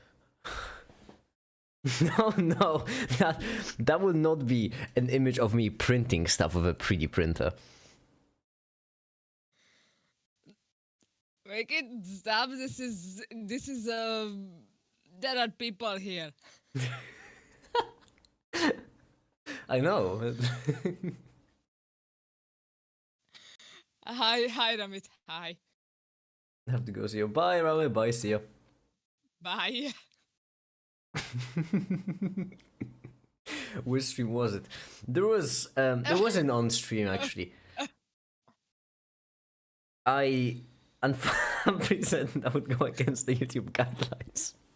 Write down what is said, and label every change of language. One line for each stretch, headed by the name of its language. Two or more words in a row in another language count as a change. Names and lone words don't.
English: No, that will not be an image of me printing stuff with a 3D printer. Make it stop. This is there are people here. I know. Hi, Ramit. Hi. I have to go see you. Bye, Rami. Bye, see you. Bye. Which stream was it? There was an on stream actually. I'm pretty certain that would go against the YouTube guidelines.